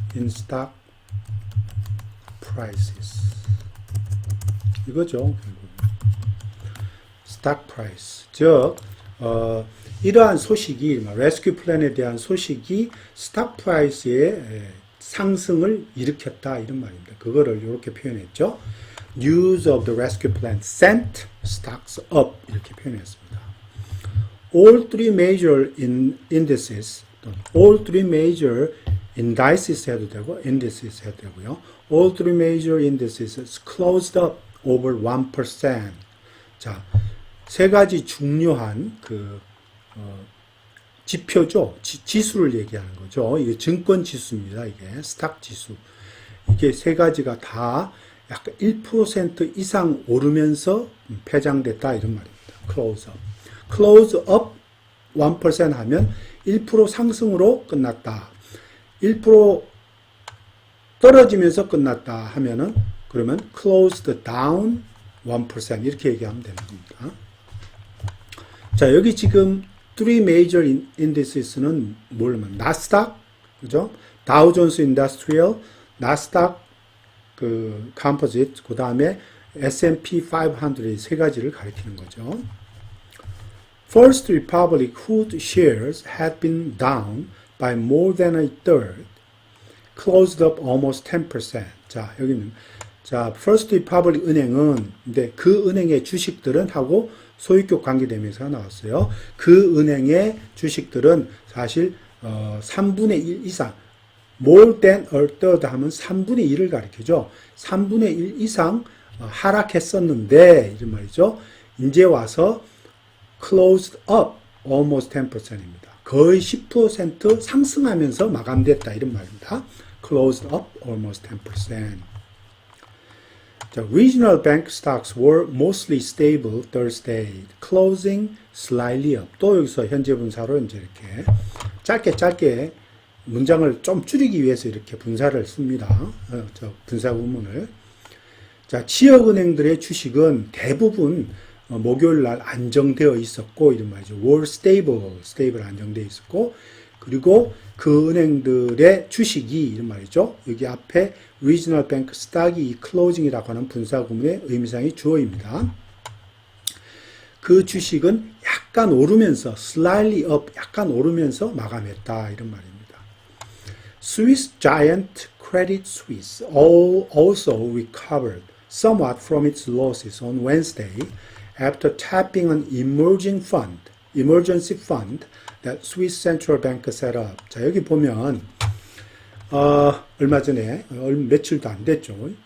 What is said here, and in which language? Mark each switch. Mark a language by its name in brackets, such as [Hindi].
[English] in stock prices [Korean] 이거죠. 결국 stock price, 즉 이러한 소식이 레스큐 플랜에 대한 소식이 스탁 프라이스의 상승을 일으켰다 이런 말입니다. 그거를 이렇게 표현했죠. [English] News of the rescue plan sent stocks up [Korean] 이렇게 표현했습니다. [English] All three major indices, all three major indices [Korean] 해도 되고 [English] indices 해도 되고요. All three major indices closed up over 1%. [Korean] 자, 세 가지 중요한 지표죠. 지수를 얘기하는 거죠. 이게 증권 지수입니다. 이게 스탁 지수. 이게 세 가지가 다 약간 1% 이상 오르면서 폐장됐다 이런 말입니다. [English] close up. close up 1% [Korean] 하면 1% 상승으로 끝났다. 1% 떨어지면서 끝났다 하면은 그러면 [English] closed down 1% [Korean] 이렇게 얘기하면 되는 겁니다. 자, 여기 지금 three major indices는 뭐냐면 나스닥, 그죠? 다우존스 인더스트리얼, 나스닥 컴포지트, 그 다음에 S&P 500 세 가지를 가리키는 거죠. [English] First Republic, whose shares had been down by more than a third, closed up almost 10%. [Korean] 자, 여기는 자, First Republic 은행은 근데 그 은행의 주식들은 하고 소유격 관계대명사가 나왔어요. 그 은행의 주식들은 사실 3분의 1 이상 [English] more than a third [Korean] 하면 3분의 1을 가리키죠. 3분의 1 이상 하락했었는데 이런 말이죠. 이제 와서 [English] closed up almost 10%입니다. [Korean] 거의 10% 상승하면서 마감됐다 이런 말입니다. [English] closed up almost 10%. 자, regional bank stocks were mostly stable Thursday, closing slightly up. [Korean] 또 여기서 현재 분사로 이제 이렇게 짧게 문장을 좀 줄이기 위해서 이렇게 분사를 씁니다. 분사 구문을. 자, 지역은행들의 주식은 대부분 목요일 날 안정되어 있었고 이런 말이죠. [English] were stable [Korean] 안정되어 있었고 그리고 그 은행들의 주식이 이런 말이죠. 여기 앞에 regional bank stock이 이 closing이라고 하는 분사 구문의 의미상의 주어입니다. 그 주식은 약간 오르면서 [English] slightly up, [Korean] 약간 오르면서 마감했다 이런 말입니다. [English] Swiss giant Credit Suisse also recovered somewhat from its losses on Wednesday after tapping an emergency fund that Swiss Central Bank set up. [Korean] 자, 여기 보면 얼마 전에 며칠도 안 됐죠.